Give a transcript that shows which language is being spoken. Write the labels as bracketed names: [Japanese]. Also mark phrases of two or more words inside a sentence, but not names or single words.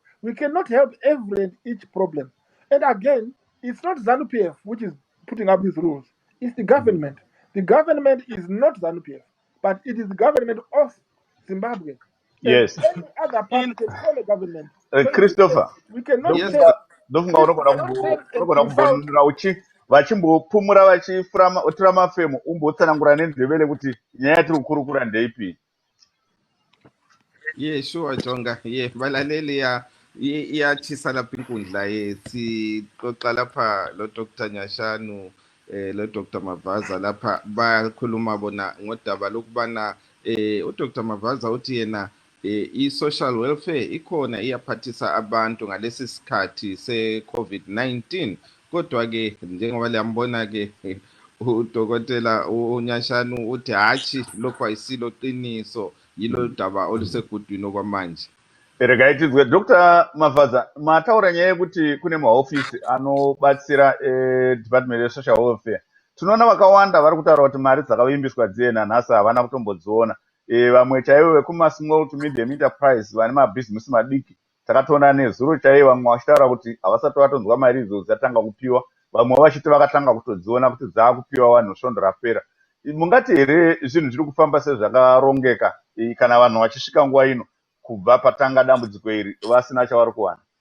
[English] We cannot help every and each problem. And again, it's not ZANU-PF which is putting up these rules. It's the government. The government is not ZANU-PF, but it is the government of Zimbabwe. And Yes. any other party can form a government. So Christopher, we cannot Yes, tell, [Shona] ndofunga [English] please, we cannot tell and [Shona] unogona [English] insult. [Shona] kumbonera vachimbopumura vachitora mafemo umbotsanangura nenzevere kuti nyaya tiri kukurukura ndeipi. [English] yeah, sure, Jonga. Yeah, [North Ndebele] balaleli iyatshisa lapha inkundla sixoxa lapha lo Dr. Nyashanu lo Dr. Mavaza lapha bayakhuluma bona ngodaba lokubana uDr. Mavaza uthi yena i- [English] social welfare [North Ndebele] ikhona iyaphathisa abantu ngalesi sikhathi se-COVID-19 kodwa-ke njengoba liyambona-ke udokotela uNyashanu uthi hatshi lokhu ayisilo qiniso yilo daba olusegudwini okwamanje. [Shona] Regai tizwe Dr. Mavaza mataura nyaya yekuti kune mahofisi anobatsira Department of Social Welfare. Tinoona vakawanda vari kutaura kuti mari dzakavimbiswa dziena nhasi havana kutombodziona. Vamwe chaivo vekuma [English] small to medium enterprise [Shona] vane mabhizinesi madiki takatoona nezuro chaivo vamwe vachitaura kuti havasati vatonzwa mari idzodzo dzatanga kupiwa, vamwe vachiti vakatanga kutodziona kuti dzaakupiwa vanhu svondo rapera. Mungati here zvinhu zviri kufamba sezvakarongeka kana vanhu vachisvika nguva ino kubva patanga dambudziko iri vasina chavari kuwana?